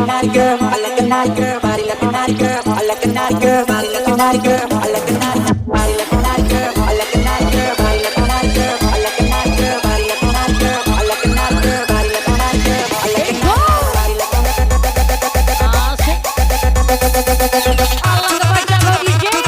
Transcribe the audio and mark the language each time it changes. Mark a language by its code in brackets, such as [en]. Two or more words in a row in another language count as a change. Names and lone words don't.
[en] girl, I like a naughty girl, body like a naughty girl, I like a naughty girl, body like a naughty girl, I like a naughty body like a naughty girl, I like a naughty girl, body like a naughty girl, I like a naughty girl, body like a naughty girl, I like a naughty girl, body like a naughty girl, I like a naughty body like a [id] Asik. Allah kebaca lo DJ.